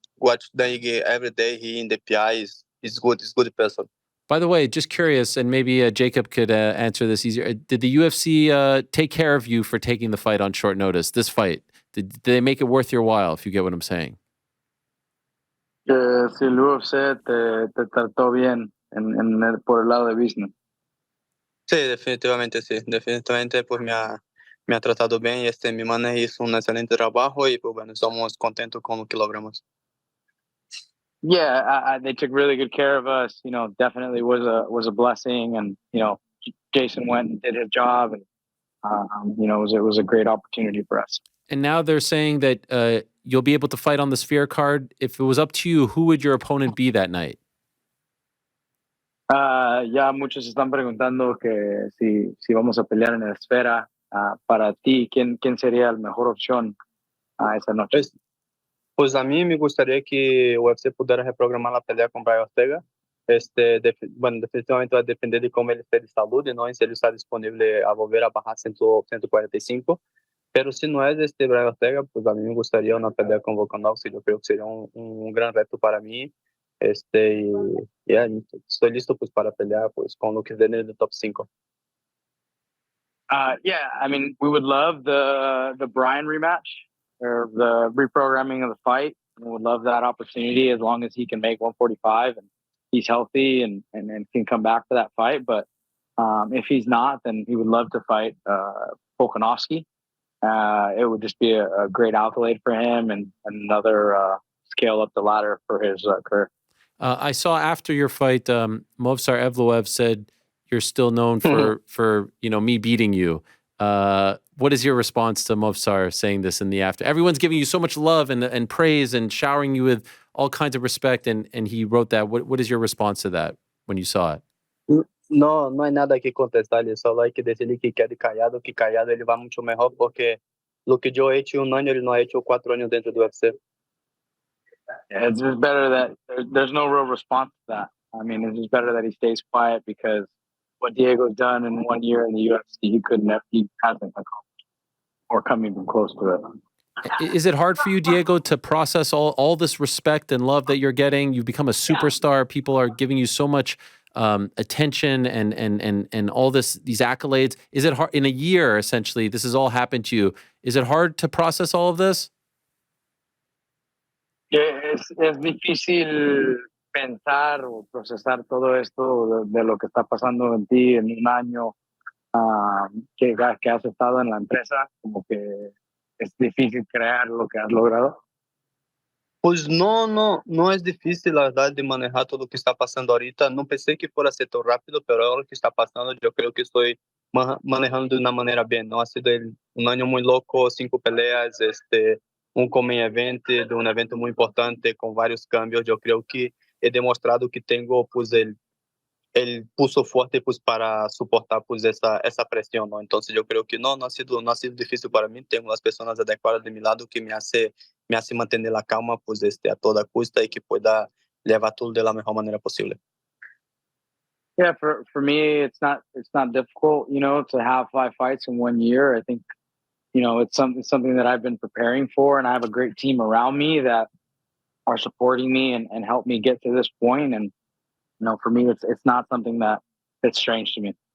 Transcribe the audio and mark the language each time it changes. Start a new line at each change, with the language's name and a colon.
English: watch Dan Ige every day. He in the PI is good. He's good person. By the way, just curious, and maybe Jacob could answer this easier. Did the UFC take care of you for taking the fight on short notice? This fight, did they make it worth your while? If you get what I'm saying.
Spanish: Que si el UFC te trató bien por el lado de business. Sí, definitivamente sí. Definitivamente pues me ha tratado bien y mi manager hizo un excelente trabajo y pues bueno, estamos contentos con lo que logramos.
English: Yeah, they took really good care of us. You know, definitely was a blessing, and you know, Jason went and did his job, and you know, it was a great opportunity for us. And now they're saying that you'll be able to fight on the Sphere card. If it was up to you, who would your opponent be that night?
Spanish: Ya muchos están preguntando que si vamos a pelear en la esfera. Para ti, ¿quién sería la mejor opción esa noche? Pues a mí me gustaría que o UFC pudiera reprogramar la pelea con Brian Ortega. Bueno, definitivamente va a depender de cómo él esté de salud, ¿no? Y si él está disponible a volver a bajar 145. Pero si no es Brian Ortega, pues a mí me gustaría una pelea con Volkanovski. Yo creo que sería un gran reto para mí. Y estoy listo pues para pelear pues con lo que es en el top 5.
English: Yeah, I mean, we would love the Brian rematch or the reprogramming of the fight. We would love that opportunity as long as he can make 145 and he's healthy and can come back for that fight. But if he's not, then he would love to fight Volkanovski. It would just be a great accolade for him and another scale up the ladder for his career. I saw after your fight, Movsar Evloev said you're still known for me beating you. What is your response to Movsar saying this in the after? Everyone's giving you so much love and praise and showering you with all kinds of respect, and he wrote that. What is your response to that when you saw it?
Spanish: No hay nada que contestarle, solo hay que decirle que quede callado, que callado ele va mucho mejor, porque lo que yo he hecho 1 año, él no ha hecho 4 años dentro do UFC.
English: Yeah, it's just better that there's no real response to that. I mean, it's just better that he stays quiet because what Diego's done in 1 year in the UFC, he hasn't accomplished or come even close to it. Is it hard for you, Diego, to process all this respect and love that you're getting? You've become a superstar. People are giving you so much attention and all these accolades. Is it hard in a year? Essentially, this has all happened to you. Is it hard to process all of this?
Spanish: Es difícil pensar o procesar todo esto de lo que está pasando en ti en 1 año que has estado en la empresa, como que es difícil crear lo que has logrado. Pues no es difícil, la verdad, de manejar todo lo que está pasando ahorita. No pensé que fuera a ser tan rápido, pero ahora lo que está pasando, yo creo que estoy manejando de una manera bien, ¿no? Ha sido un año muy loco, 5 peleas, un main event de un evento muy importante con varios cambios. Yo creo que he demostrado que tengo pues el pulso fuerte pues para soportar pues esa presión, ¿no? Entonces yo creo que no ha sido difícil para mí. Tengo las personas adecuadas de mi lado que me hace mantener la calma pues a toda costa y que pueda llevar todo de la mejor manera posible.
English: Yeah, for me, it's not difficult, to have 5 fights in 1 year. I think, it's something that I've been preparing for, and I have a great team around me that are supporting me and help me get to this point. And, for me, it's not something that's strange to me.